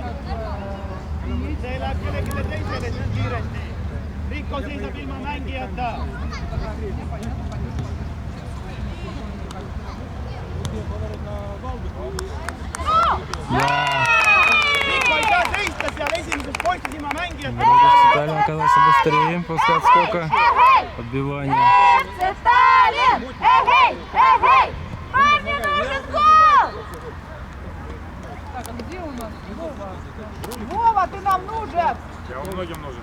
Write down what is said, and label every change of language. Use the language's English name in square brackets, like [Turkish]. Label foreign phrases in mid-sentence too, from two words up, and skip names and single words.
[Estonian] See läheb kellelegi teisele nüüd kiiresti. Riiko seisab ilma mängijata. Riiko ei saa seista seal esimeses poistis ilma mängijata. [Russian] Сталин оказался быстрее после отскока. Подбивание. Сталин! Эй! Парни, нужен гол! Так, а где у нас Вова? Вова, ты нам нужен! Я вам многим нужен.